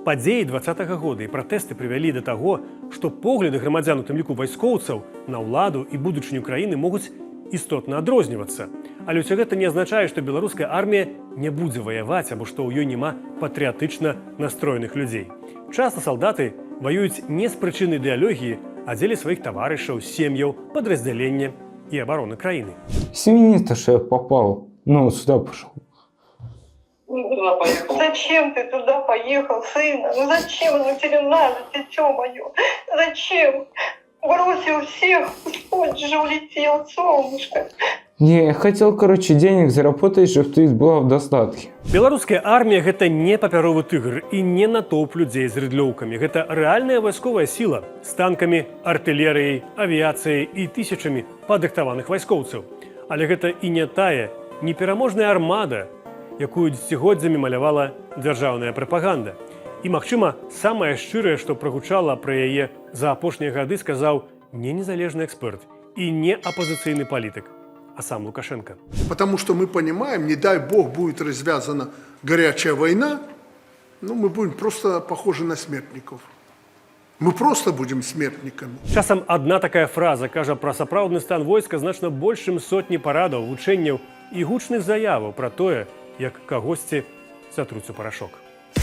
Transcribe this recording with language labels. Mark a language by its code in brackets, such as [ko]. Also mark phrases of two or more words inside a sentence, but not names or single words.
[be] Падзеі 20-го года і пратэсты прывялі да таго, што погляды грамадзян у тым ліку вайскоўцаў на ўладу і будучыню краіны могуць істотна адрознівацца. Але ўсё гэта не азначае, што беларуская армія не будзе ваяваць або што ў ёй няма патрыятычна настроеных людзей. Часта салдаты ваююць не з прычыны ідэалогіі, а дзеля сваіх таварышаў, сем'яў, падраздзялення і абароны краіны. [ru] Семьи-то, что я попал, сюда пошел. Зачем ты туда поехал, сына? Зачем? Тебе надо, дитё мое. Зачем? Бросил всех, Господь же улетел, солнышко. Не, я хотел, денег заработать, чтобы ты была в достатке. [be] Беларуская армія – гэта не папяровы тыгр і не натоўп людзей з рыдлёўкамі. Гэта рэальная вайсковая сіла з танкамі, артылерыяй, авіяцыяй і тысячамі падрыхтаваных вайскоўцаў. Але гэта і не тая, непераможная армада, якую дзесяцігоддзямі малявала дзяржаўная прапаганда. І, магчыма, самае шчырае, што прагучала пра яе за апошнія гады, сказаў не незалежны эксперт і не апозіцыйны палітык, а сам Лукашенко. [ru] Потому что мы понимаем, не дай бог будет развязана горячая война, мы будем просто похожи на смертников. Мы просто будем смертниками. [be] Часам одна такая фраза кажа пра сапраўдны стан войска значна больш, чым сотні парадаў, вучэнняў і гучных заяваў пра тое, як кагосьці затруць у парашок.